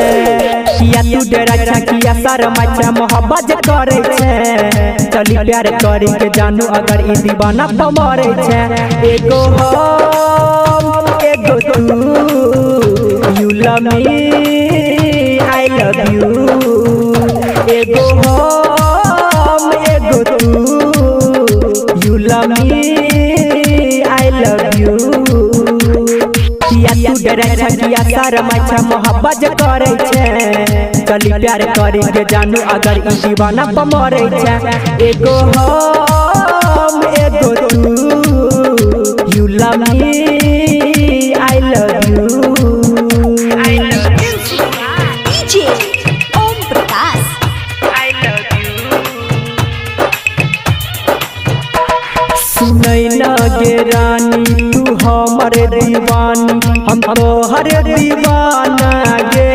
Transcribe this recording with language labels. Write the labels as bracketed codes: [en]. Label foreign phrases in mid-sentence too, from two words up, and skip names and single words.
[mai] किया तू डेरा किया सारा मच्छा मोहब्बत करे छे, चली प्यार करी के जानू अगर ई दीवाना पर मरे छे। एगो हम एगो तू, [en] you love me I love you. [mai] एगो हम एगो तू, [en] you love me I love you। [mai] किया तू डरे किया सारा मच्छा मोहब्बत करे छे, चली प्यार करे के जानू अगर ई दीवाना पर मरे छे। एगो हम एगो तू, [en] you love me I love you। [mai] DJ ओम प्रकाश। सुनई ना गे रानी तू हमर दीवानी, हम तोहर दीवाना गे।